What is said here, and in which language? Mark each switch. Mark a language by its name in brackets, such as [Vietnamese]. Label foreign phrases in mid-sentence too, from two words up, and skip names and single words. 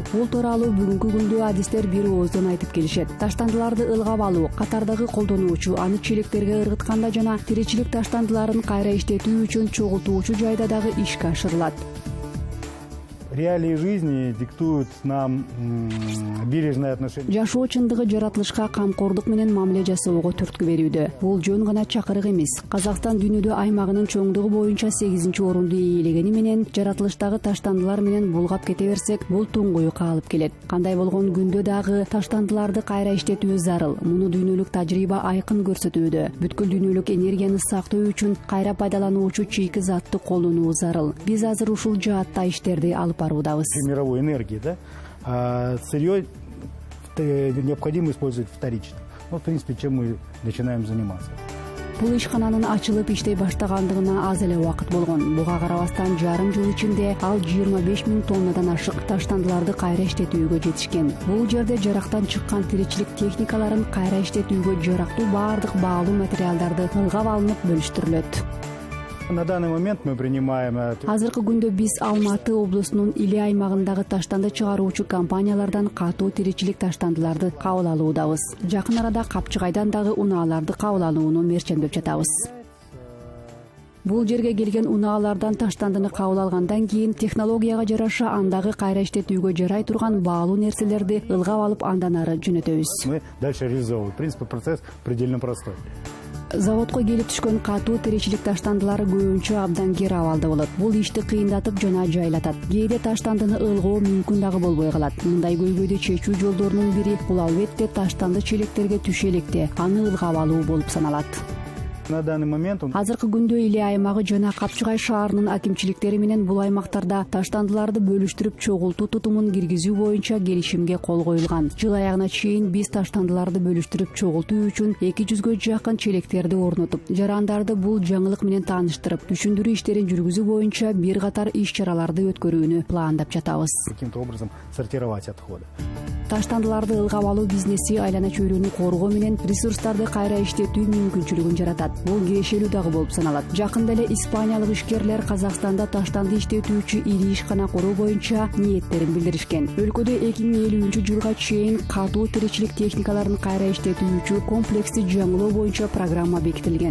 [Kyrgyz] Бул тууралуу бүгүнкү күндө адистер бир ооздон айтып келишет. Таштандыларды ылгап алуу, катардагы колдонуучу аны челектерге ыргытканда жана тиричилик таштандыларын кайра иштетүү үчүн чогултуучу жайда дагы ишке ашырылат. [Russian] Реалии жизни диктуют нам бережное отношение. [Kyrgyz] Жашоо чындыгы жаратылышка камкордук менен мамиле жасоого түрткү берүүдө. Бул жөн гана чакырык эмес. Казакстан дүйнөдө аймагынын чоңдугу боюнча 8-орунду ээлегени менен жаратылыштагы таштандылар менен булгап кете берсек, бул туңгуюкка алып келет. Кандай болгон күндө дагы таштандыларды кайра иштетүү зарыл. Муну дүйнөлүк тажрыйба айкын көрсөтүүдө. Бүткүл дүйнөлүк энергияны сактоо үчүн кайра пайдалануучу чийки затты колдонуу зарыл. Биз азыр ушул жаатта иштерди алып [Russian] мировой энергии, да, сырье необходимо использовать вторично. В принципе, чем мы начинаем заниматься. [Kyrgyz] Бул ишкананын ачылып иштей баштагандыгына аз эле убакыт болгон. Буга карабастан жарым жыл ичинде ал 25 000 тоннадан ашык таштандыларды кайра иштетүүгө жетишкен. Бул жерде жарактан чыккан тиричилик техникаларын кайра иштетүүгө жарактуу баардык баалуу материалдарды ылгап алынып бөлүштүрүлөт. [Russian] На данный момент мы принимаем... [Kyrgyz] Азыркы күндө биз Алматы облусунун Или аймагындагы таштанды чыгаруучу компаниялардан катуу тиричилик таштандыларды кабыл алуудабыз. Жакын арада Капчыгайдан дагы унааларды кабыл алууну мерчендеп жатабыз. Бул жерге келген унаалардан таштандыны кабыл алгандан кийин технологияга жараша андагы кайра иштетүүгө жарай турган баалуу нерселерди ылгап алып андан ары жөнөтөбүз. [Russian] Мы дальше реализовываем. В принципе, процесс предельно простой. [Kyrgyz] Заводко келип түшкөн катуу тиричилик таштандылары көбүнчө абдан кер абалда болот. Бул ишти кыйындатып жана жайлатат. Кээде таштандыны ылгоо мүмкүн дагы болбой калат. Мындай көйгөйдү чечүү жолдорунун бири бул албетте таштанды челектерге түшө электе аны ылгап алуу болуп саналат. [Russian] На данный момент он [Kyrgyz] Азыркы күндө Иле аймагы жана Капчыгай шаарынын акимчиликтери менен бул аймактарда таштандыларды бөлүштүрүп чогултуу тутумун киргизүү боюнча келишимге кол коюлган. Жыл аягына чейин биз таштандыларды бөлүштүрүп чогултуу үчүн 200га жакын челектерди орнотуп, жарандарды бул жаңылык менен тааныштырып, түшүндүрүү иштерин жүргүзүү боюнча бир катар иш-чараларды өткөрүүнү пландап жатабыз. [Russian] каким-то образом сортировать отходы. [Kyrgyz] Таштандыларды ылгап алуу бизнеси айлана чөйрөнү коргоо менен ресурстарды кайра иштетүү мүмкүнчүлүгүн жаратат. Бул кирешелүү дагы болуп саналат. Жакында эле испаниялык ишкерлер Казакстанда таштанды иштетүүчү ири ишкана куруу боюнча ниеттерин билдиришкен. Өлкөдө 2050-жылга чейин катуу тиричилик техникаларын кайра иштетүүчү комплекстик жаңылоо боюнча программа бекитилген.